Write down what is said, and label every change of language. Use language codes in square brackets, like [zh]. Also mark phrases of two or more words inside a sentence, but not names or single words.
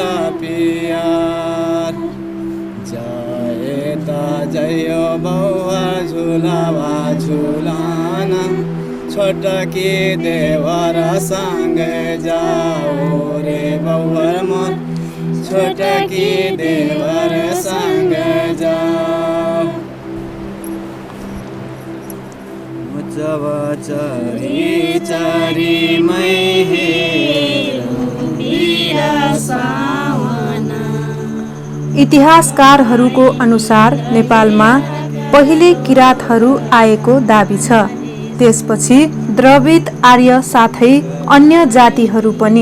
[bho] प्यार जाए ता जयो बउआ झुलावा झुलाना छोटकी देवरा संग जाओ रे बउआ मोर छोटकी देवर संग जाओ जब चरी चरी मै [ne] इतिहासकारहरूको अनुसार नेपालमा पहिले किराँतहरू आएको दाबी छ। त्यसपछि द्रविड आर्य साथै अन्य जातिहरू पनि।